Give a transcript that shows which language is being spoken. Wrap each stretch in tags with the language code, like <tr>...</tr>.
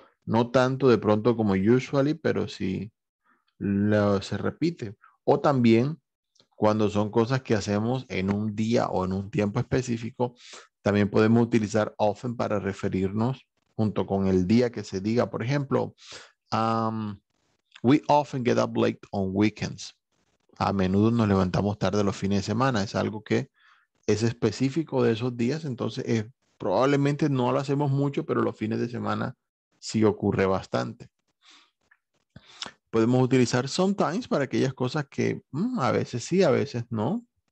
<es>No tanto de pronto como usually, pero sí se repite. O también cuando son cosas que hacemos en un día o en un tiempo específico, también podemos utilizar often para referirnos junto con el día que se diga. Por ejemplo,</es> <en>we often get up late on weekends.</en> <es>A menudo nos levantamos tarde los fines de semana. Es algo que es específico de esos días, entonces probablemente no lo hacemos mucho, pero los fines de semana sí ocurre bastante. Podemos utilizar sometimes para aquellas cosas que a veces sí, a veces no.</es>